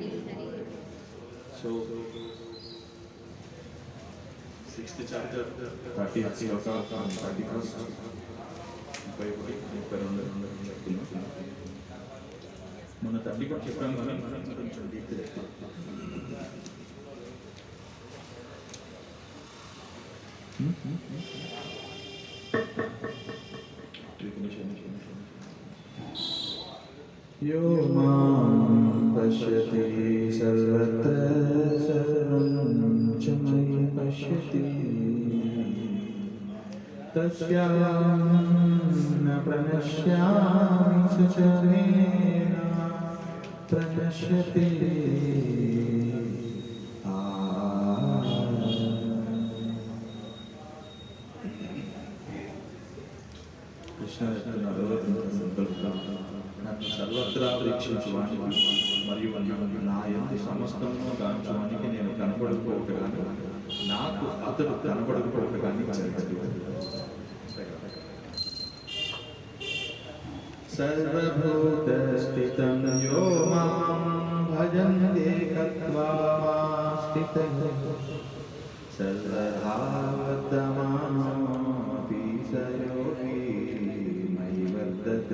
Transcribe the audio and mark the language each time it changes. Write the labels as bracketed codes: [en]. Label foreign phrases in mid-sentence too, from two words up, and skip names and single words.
[en] So 6th chapter 30th sloka and 31st [te] మన తల్లి కూడా చెప్పాం కదా కొంచెం డీప్ [sa] यो मां पश्यति सर्वत्र सर्वं च मयि पश्यति तस्याहं न प्रणश्यामि स च मे न प्रणश्यति [te] कृष्ण నాకు సర్వత్రా వీక్షించువానికి మరియు నా యందు సమస్తమును గాంచువానికి నేను కనబడకపోవట కానీ నాకు అతడు కనబడకపోవట కానీ జరగదు. [sa] సర్వభూతస్థితం యో మాం భజన్తే కత్వా స్థితః సర్వధా వర్తమానోపి స యోగి మయి వర్తతే.